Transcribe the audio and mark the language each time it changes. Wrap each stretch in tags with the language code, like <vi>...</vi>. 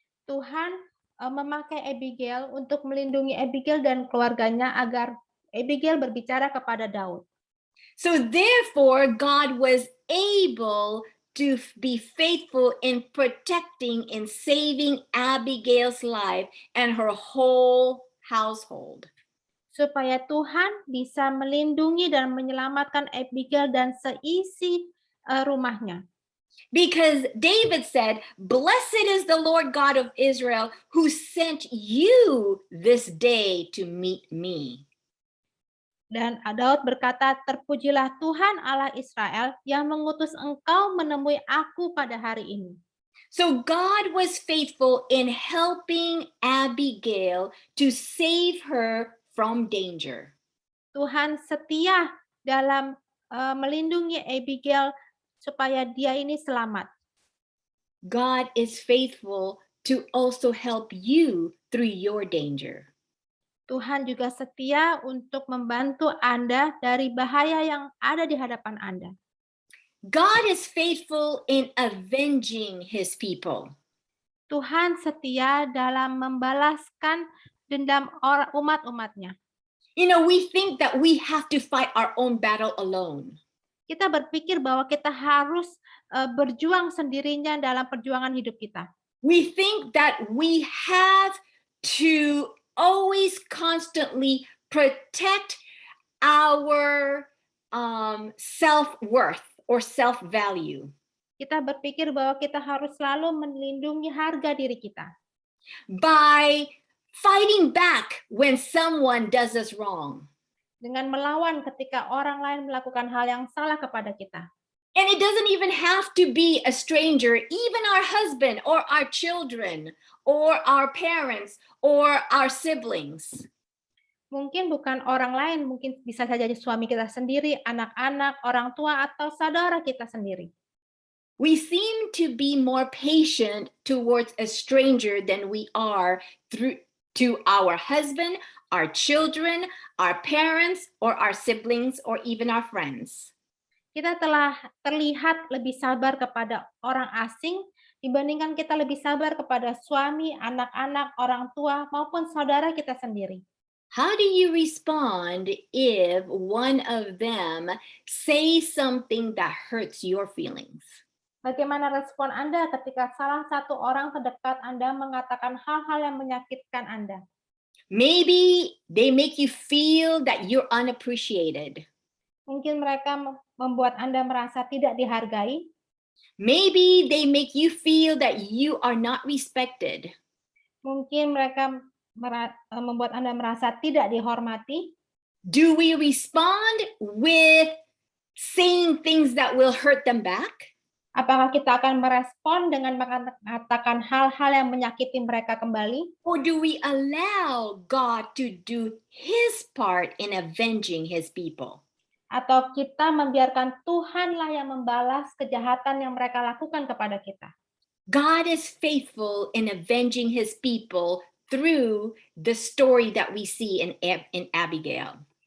<id>Tuhan memakai Abigail untuk melindungi Abigail dan keluarganya agar Abigail berbicara kepada Daud.</id> <en>So therefore, God was able to be faithful in protecting and saving Abigail's life and her whole household.</en> <id>Supaya Tuhan bisa melindungi dan menyelamatkan Abigail dan seisi rumahnya.</id> <en>Because David said, "Blessed is the Lord God of Israel who sent you this day to meet me."</en> <id>Dan Daud berkata, "Terpujilah Tuhan Allah Israel yang mengutus engkau menemui aku pada hari ini."</id> <en>So God was faithful in helping Abigail to save her from danger.</en> <id>Tuhan setia dalam melindungi Abigail supaya dia ini selamat.</id> <en>God is faithful to also help you through your danger.</en> <id>Tuhan juga setia untuk membantu Anda dari bahaya yang ada di hadapan Anda.</id> <en>God is faithful in avenging His people.</en> <id>Tuhan setia dalam membalaskan dendam umat-umatnya.</id> <en>You know, we think that we have to fight our own battle alone.</en> <id>Kita berpikir bahwa kita harus berjuang sendirinya dalam perjuangan hidup kita.</id> <en>We think that we have to always constantly protect our self-worth or self-value.</en> <id>Kita berpikir bahwa kita harus selalu melindungi harga diri kita.</id> <en>By fighting back when someone does us wrong.</en> <id>Dengan melawan ketika orang lain melakukan hal yang salah kepada kita.</id> <en>And it doesn't even have to be a stranger, even our husband or our children or our parents or our siblings.</en> <id>Mungkin bukan orang lain, mungkin bisa saja jadi suami kita sendiri, anak-anak, orang tua, atau saudara kita sendiri.</id> <en>We seem to be more patient towards a stranger than we are to our husband, our children, our parents, or our siblings, or even our friends.</en> <id>Kita telah terlihat lebih sabar kepada orang asing dibandingkan kita lebih sabar kepada suami, anak-anak, orang tua, maupun saudara kita sendiri.</id> <en>How do you respond if one of them says something that hurts your feelings?</en> <id>Bagaimana respon Anda ketika salah satu orang terdekat Anda mengatakan hal-hal yang menyakitkan Anda?</id> <en>Maybe they make you feel that you're unappreciated.</en> <id>Mungkin mereka membuat Anda merasa tidak dihargai.</id> <en>Maybe they make you feel that you are not respected.</en> <id>Mungkin mereka membuat Anda merasa tidak dihormati.</id> <en>Do we respond with saying things that will hurt them back?</en> <id>Apakah kita akan merespon dengan mengatakan hal-hal yang menyakiti mereka kembali?</id> <en>Or do we allow God to do His part in avenging His people?</en> <id>atau kita membiarkan Tuhanlah yang membalas kejahatan yang mereka lakukan kepada kita.</id> <en>God is faithful in avenging his people through the story that we see in Abigail.</en>